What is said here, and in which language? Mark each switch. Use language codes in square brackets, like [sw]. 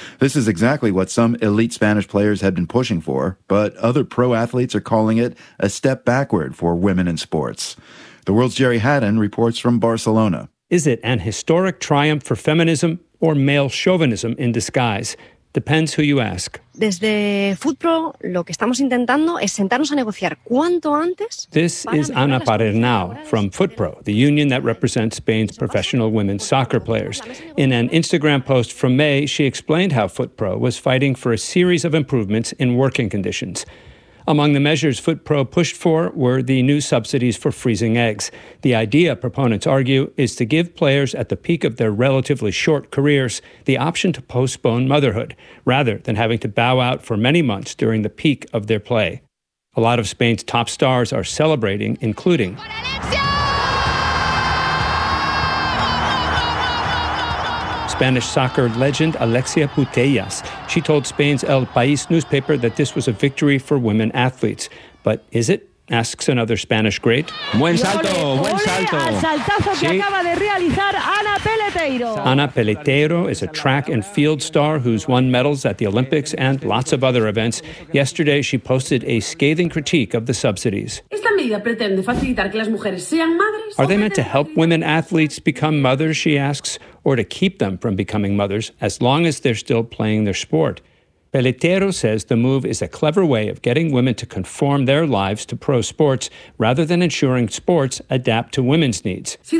[en] This is exactly what some elite Spanish players have been pushing for, but other pro athletes are calling it a step backward for women in sports. The World's Jerry Haddon reports from Barcelona. Is it an historic triumph for feminism or male chauvinism in disguise? Depends who you ask. [es] Desde Footpro, lo que estamos intentando es sentarnos a negociar cuanto antes. [en] This is Ana Parernau from Footpro, the union that represents Spain's professional women's soccer players. In an Instagram post from May, she explained how Footpro was fighting for a series of improvements in working conditions. Among the measures Footpro pushed for were the new subsidies for freezing eggs. The idea, proponents argue, is to give players at the peak of their relatively short careers the option to postpone motherhood, rather than having to bow out for many months during the peak of their play. A lot of Spain's top stars are celebrating, including Spanish soccer legend Alexia Putellas. She told Spain's El País newspaper that this was a victory for women athletes. But is it? Asks another Spanish great. [es] Buen salto, buen salto. Al saltazo que acaba de realizar Ana Peleteiro. [en] Ana Peleteiro is a track and field star who's won medals at the Olympics and lots of other events. Yesterday, she posted a scathing critique of the subsidies. [es] Esta medida pretende facilitar que las mujeres sean madres. [en] Are they meant to help women athletes become mothers, she asks, or to keep them from becoming mothers as long as they're still playing their sport? Peletero says the move is a clever way of getting women to conform their lives to pro sports rather than ensuring sports adapt to women's needs.